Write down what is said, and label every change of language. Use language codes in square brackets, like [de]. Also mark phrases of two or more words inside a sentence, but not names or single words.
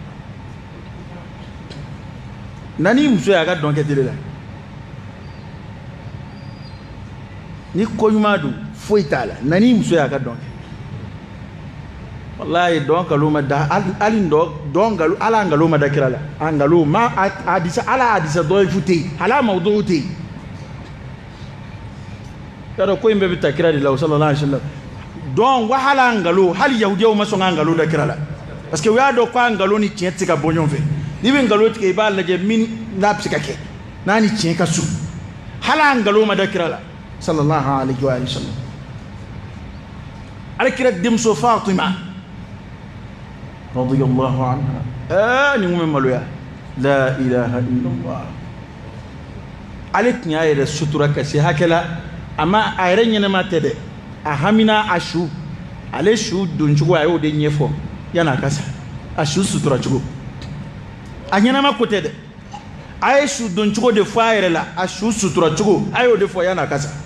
[bm] na ni muso ye a ka dɔn kɛ tele la ni ko ɲuman don foyi t'a la na ni muso ye a ka dɔn kɛ walayi dɔn nkalon ma da hali dɔn nkalon ala nkalon ma da kira la a nkalon ma a disa ala a disa dɔ ye fu tɛ yen hali a ma dɔw tɛ yen yɔrɔ ko in bɛɛ bɛ ta kira de la [ar] صلى الله عليه وسلم [bm] donc wahala ngalo hali yahudiyaw ma sɔn ka ngalo da kira la [fr] parce que [bm] u y'a dɔn ko a ngalo ni tiɲɛ tɛ se ka bɔ ɲɔgɔn fɛ n'i bɛ ngalo tigɛ i b'a lajɛ min n'a bɛ se ka kɛ n'a ni tiɲɛ ka surun hali a ngalo ma da kira la [ar] صلى الله عليه وسلم [bm] ale kira denmuso Fatima [ar] رضي الله عنها [bm] ni mun bɛ maloya la [ar] إله إلا الله [bm] ale tun y'a yɛrɛ sutura ka se hakɛ la amma a yɛrɛ ɲɛnɛma tɛ dɛ a hamina a su ale su don cogo a y'o de ɲɛfɔ yan'a ka sa a su sutura cogo a ɲɛnama ko tɛ dɛ a ye su don cogo de fɔ a yɛrɛ la a su sutura cogo a y'o de fɔ yan'a ka sa